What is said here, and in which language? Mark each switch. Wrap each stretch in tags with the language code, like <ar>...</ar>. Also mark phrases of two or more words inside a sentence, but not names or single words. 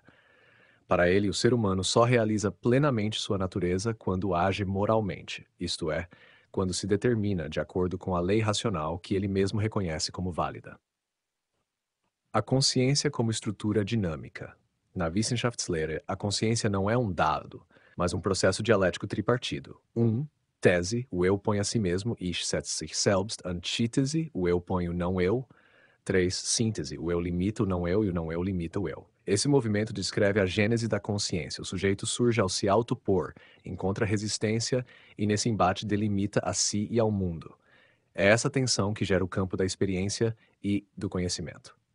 <pt>Para ele, o ser humano só realiza plenamente sua natureza quando age moralmente, isto é, quando se determina de acordo com a lei racional que ele mesmo reconhece como válida. A consciência como estrutura dinâmica. Na Wissenschaftslehre, a consciência não é um dado, mas um processo dialético tripartido. Tese, o eu põe a si mesmo,</pt> <de>Ich setzt sich selbst,</de> <pt>antítese, o eu põe o não eu. 3. Síntese, o eu limita o não eu e o não eu limita o eu. Esse movimento descreve a gênese da consciência. O sujeito surge ao se autopor, encontra resistência e nesse embate delimita a si e ao mundo. É essa tensão que gera o campo da experiência e do conhecimento.</pt>